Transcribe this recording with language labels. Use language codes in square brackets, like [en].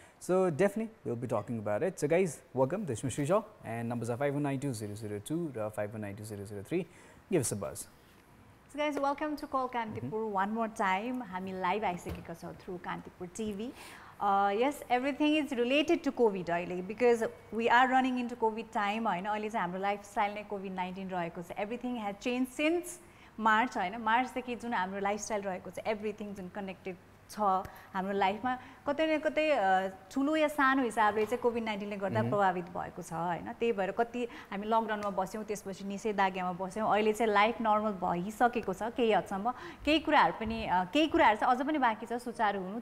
[en] So definitely we'll be talking about it. So guys, welcome. This is Srishaw and numbers are 5192-002 or 5192-003. Give us a buzz. So guys, welcome to Call Kantipur one more time. [ne] हामी live आइसकेका छौं [en] through Kantipur TV. Yes, everything is related to COVID अहिले because we are running into COVID time हैन. [ne] अहिले चाहिँ हाम्रो lifestyle नै COVID-19 रहेको छ. [en] Everything has changed since March हैन. [ne] March देखि जुन हाम्रो लाइफस्टाइल रहेको छ, everything जुन connected छ हाम्रो लाइफमा कतै न कतै ठुलो या सानो हिसाबले चाहिँ COVID-19 ले गर्दा प्रभावित भएको छ हैन. त्यही भएर कति हामी लकडाउनमा बस्यौं, त्यसपछि निषेधाज्ञामा बस्यौं. अहिले चाहिँ लाइफ नर्मल भइसकेको छ केही हदसम्म. केही कुराहरु चाहिँ अझ पनि बाँकी छ सुचारु हुनु.